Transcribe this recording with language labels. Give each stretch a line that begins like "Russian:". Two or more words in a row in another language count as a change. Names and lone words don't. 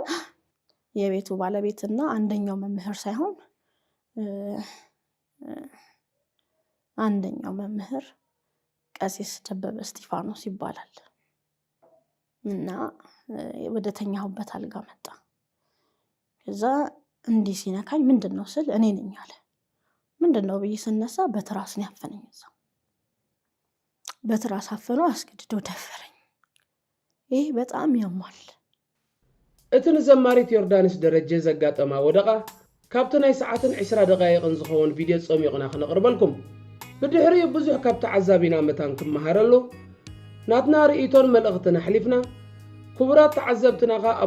Amharic: የቤቱ ባለቤትና አንደኛው መምህር ሳይሆን አንደኛው መምህር ቀሲስ ደበበ እስጢፋኖስ ይባላል እና ወደተኛውበት አልጋ መጣ ከዛ እንዲህ ሲነካኝ ምንድነው ስል እኔ ነኝ አለ ምንድነው ብዬ ስነሳ በትራስ ነው ያፈነኝ እዛው በትራስ አፈነው አስገድዶ ደፈረኝ ይሄ በጣም ያማል
Tigrinya: እትን ዘማሪት ዮርዳኖስ ደረጀ ዘጋጠማ ወደቃ ካብቲ ናይ ሰዓትን 20 ደቂቃን ዝኸውን ቪድዮ ጾሚቕና ክነቅርበልኩም ብድሕሪኡ ብዙሕ ካብቲ ዓዛቢና መታን ክመሃረሉ ናትና ርእይቶን መልእኽትን ኣሕሊፍና ክቡራት ተዓዘብትና ኸ ኣብ